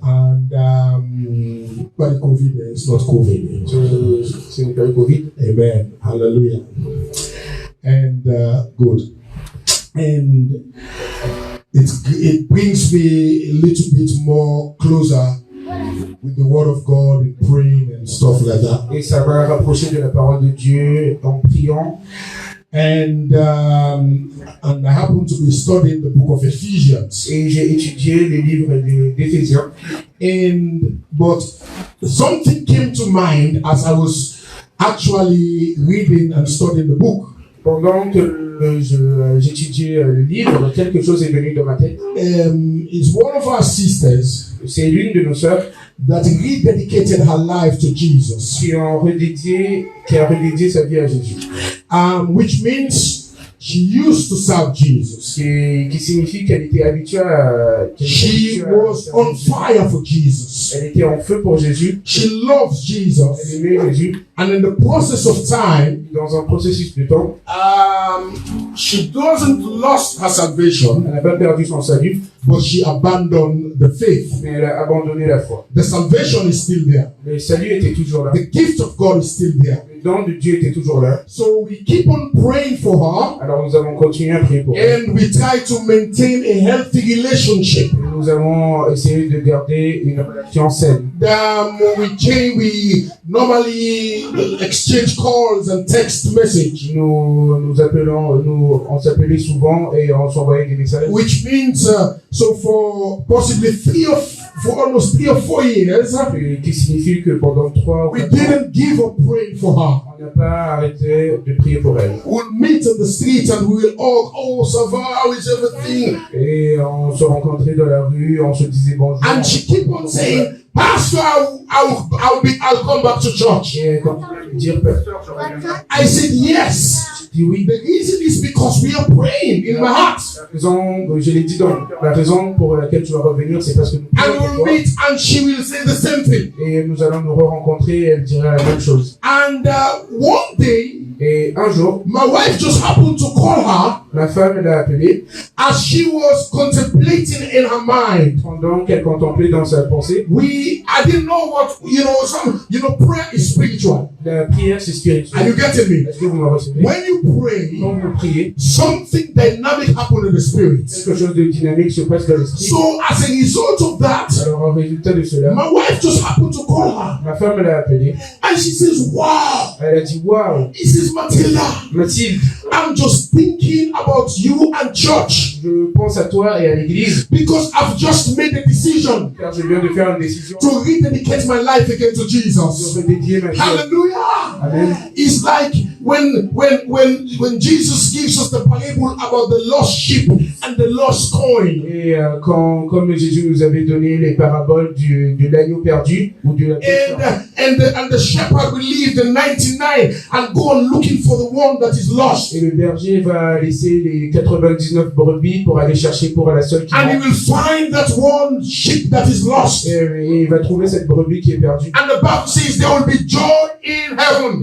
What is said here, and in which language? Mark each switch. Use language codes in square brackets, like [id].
[en] And but COVID is not COVID. [fr] Ce n'est pas le Covid. [en] Amen. Hallelujah. And good. And it brings me a little bit more closer with the Word of God and praying and stuff like that. [fr] Et ça m'a rapproché de la parole de Dieu en priant. [en] And I happen to be studying the book of Ephesians. [fr] Et j'ai étudié les livres d'Éphésiens. [en] But something came to mind as I was actually reading and studying the book. [fr] Pendant que j'étudiais le livre, quelque chose est venu dans ma tête. [en] It's one of our sisters. [fr] C'est l'une de nos sœurs [en] that rededicated her life to Jesus. [fr] Qui a redédié sa vie à Jésus. [en] Which means she used to serve Jesus. [fr] Qui signifie qu'elle était habituée à. [en] She was on fire for Jesus. [fr] Elle était en feu pour Jésus. [en] She loves Jesus. [fr] Elle aimait Jésus. [en] And in the process of time, [fr] dans un processus de temps, [en] she doesn't lost her salvation. [fr] Elle n'a pas perdu son salut. [en] But she abandoned the faith. [fr] Mais elle a abandonné la foi. [en] The salvation is still there. [fr] Le salut était toujours là. [en] The gift of God is still there. [fr] Le don de Dieu était toujours là. [en] So we keep on praying for her. [fr] Alors nous avons continué à prier pour elle. [en] And we try to maintain a healthy relationship. [fr] Et nous avons essayé de garder une relation saine. [en] We normally exchange calls and text message. [fr] On s'appelait souvent et on s'envoyait des messages. [en] Which means so for possibly almost 3 or 4 years, [fr] qui signifie que pendant 3 [en] we didn't give up praying for her. [fr] On n'a pas arrêté de prier pour elle. [en] We'll meet on the street and we will all, [fr] ça va, [en] how is everything? [fr] Et on se rencontrait dans la rue, on se disait bonjour. [en] And she keep on saying, Pastor, I'll come back to church. [fr] Et quand on dire pasteur, je reviendrai. [en] I said yes. [fr] Oui. [en] The reason is because we are praying in my heart. [fr] Je l'ai dit donc, la raison pour laquelle tu vas revenir, c'est parce que nous prions pour toi. [en] Meet and she will say the same thing. [fr] Et nous allons nous re-rencontrer et elle dira la même chose. [en] And one day, [fr] et un jour, [en] my wife just happened to call her. [fr] Ma femme l'a appelée. [en] As she was contemplating in her mind. [fr] Pendant qu'elle contemplait dans sa pensée. [en] I didn't know what, prayer is spiritual. [fr] La prière, c'est spirituel. [en] Are you getting me? [fr] Est-ce que vous me recevez? [en] When you pray, [fr] quand vous priez, [en] something dynamic happens in the spirit. [fr] Quelque chose de dynamique se passe dans l'esprit. [en] So, as a result of that, [fr] alors en résultat de cela, [en] my wife just happened to call her. [fr] Ma femme l'a appelée. [en] And she says, wow. [fr] Elle a dit, wow. [en] He says, Matilda. [fr] Mathilde. [en] I'm just thinking about you and church. [fr] Je pense à toi et à l'église. [en] Because I've just made a decision. [fr] Car je viens de faire une décision. [en] To rededicate my life again to Jesus. [fr] De redédier ma vie. [en] Hallelujah. Amen. It's like when Jesus gives us the parable about the lost sheep and the lost coin. [fr] Et comme Jésus nous avait donné les paraboles de l'agneau perdu ou de la [en] and the shepherd will leave the 99 and go on looking for the one that is lost. [fr] Et le berger va laisser les 99 brebis pour aller chercher pour la seule qui [en] and he will find that one sheep that is lost. [fr] Et il va trouver cette brebis qui est perdue. [en] And the Bible says there will be joy in heaven.